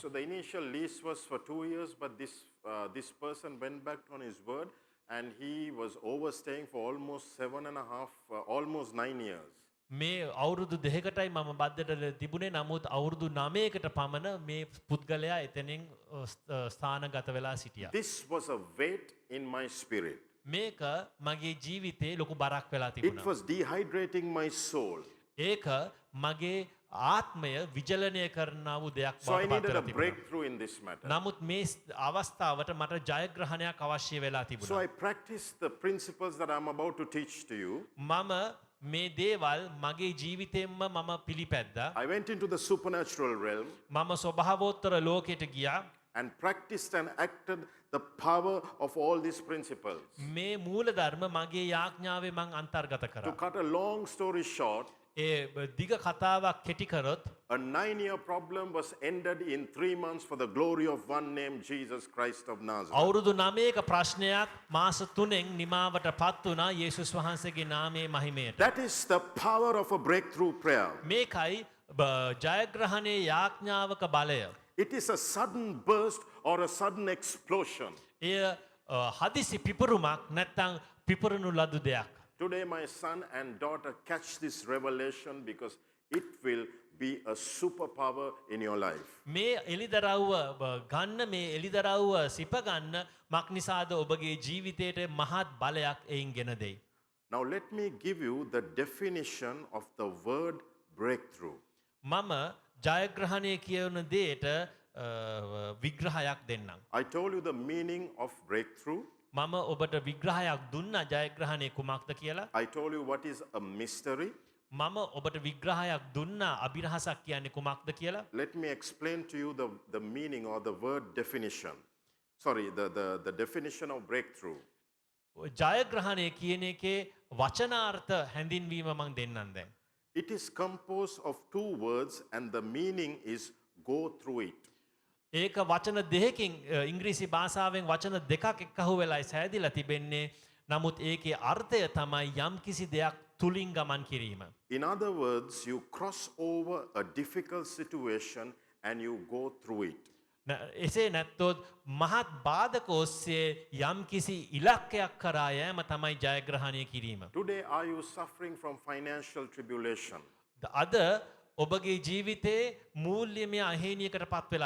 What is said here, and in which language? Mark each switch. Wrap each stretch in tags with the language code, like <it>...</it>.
<en>So the initial lease was for 2 years, but this person went back on his word, and he was overstaying for almost 7.5, almost 9 years.</en> <si>මේ අවුරුදු දෙකකටයි මම බද්දට තිබුණේ නමුත් අවුරුදු 9කට පමණ මේ පුද්ගලයා එතනින් ස්ථානගත වෙලා සිටියා.</si> <en>This was a weight in my spirit.</en> <si>මේක මගේ ජීවිතේ ලොකු බරක් වෙලා</si> <en>It</en> <si>තිබුණා.</si> <en>was dehydrating my soul.</en> <si>ඒක මගේ ආත්මය විජලනය කරනා වූ දෙයක්</si> <en>So I</en> <si>බවට පත්</si> <en>needed</en> <si>වෙලා</si> <en>a</en> <si>තිබුණා.</si> <en>breakthrough in this matter.</en> <si>නමුත් මේ අවස්ථාවට මට ජයග්‍රහණයක් අවශ්‍ය වෙලා</si> <en>So</en> <si>තිබුණා.</si> <en>I practiced the principles that I'm about to teach to you.</en> <si>මම මේ දේවල් මගේ ජීවිතයෙන්ම මම පිළිපැද්දා.</si> <en>I went into the supernatural realm</en> <si>මම ස්වභාවෝත්තර ලෝකයට ගියා.</si> <en>and practiced and acted the power of all these principles.</en> <si>මේ මූලධර්ම මගේ යාඥාවේ මං අන්තර්ගත</si> <en>To</en> <si>කරා.</si> <en>cut a long story short,</en> <si>ඒ දිග කතාවක් කෙටි කරොත්</si> <en>a 9-year problem was ended in 3 months for the glory of one named Jesus Christ of Nazareth.</en> <si>අවුරුදු 9ක ප්‍රශ්නයක් මාස 3න් නිමාවට පත් වුණා යේසුස් වහන්සේගේ නාමයේ මහිමයට.</si> <en>That is the power of a breakthrough prayer.</en> <si>මේකයි ජයග්‍රහණයේ යාඥාවක බලය.</si> <en>It is a sudden burst or a sudden explosion.</en> <si>එය හදිසි පිපුරුමක් නැත්තම් පිපුරුණු ලදු දෙයක්.</si> <en>Today, my son and daughter catch this revelation because it will be a superpower in your life.</en> <si>මේ එලිදරව්ව ගන්න මේ එලිදරව්ව සිප ගන්න මක් නිසාද ඔබගේ ජීවිතයට මහත් බලයක් එයින් ගෙන දෙයි.</si> <en>Now, let me give you the definition of the word breakthrough.</en> <si>මම ජයග්‍රහණය කියන දේට විග්‍රහයක් දෙන්නම්.</si> <en>I told you the meaning of breakthrough.</en> <si>මම ඔබට විග්‍රහයක් දුන්නා ජයග්‍රහණය කුමක්ද කියලා.</si> <en>I told you what is a mystery.</en> <si>මම ඔබට විග්‍රහයක් දුන්නා අභිරහසක් කියන්නේ කුමක්ද කියලා.</si> <en>Let me explain to you the meaning or the word definition. Sorry, the definition of breakthrough.</en> <si>ජයග්‍රහණය කියන එකේ වචනාර්ථ හැඳින්වීම මං දෙන්නම් දැන්.</si> <en>It is composed of two words and the meaning is go through it.</en> <si>ඒක වචන දෙකකින් ඉංග්‍රීසි භාෂාවෙන් වචන දෙකක් එක්කහුව වෙලායි සෑදිලා තිබෙන්නේ. නමුත් ඒකේ අර්ථය තමයි යම්කිසි දෙයක් තුලින් ගමන් කිරීම.</si> <en>In other words, you cross over a difficult situation and you go through it.</en> <si>එසේ නැත්තොත් මහත් බාධක ඔස්සේ යම්කිසි ඉලක්කයක් කරා යෑම තමයි ජයග්‍රහණය කිරීම.</si> <en>Today, are you suffering from financial tribulation?</en> <si>අද ඔබගේ ජීවිතේ මූල්‍යමය අහේනියකට පත් වෙලා</si>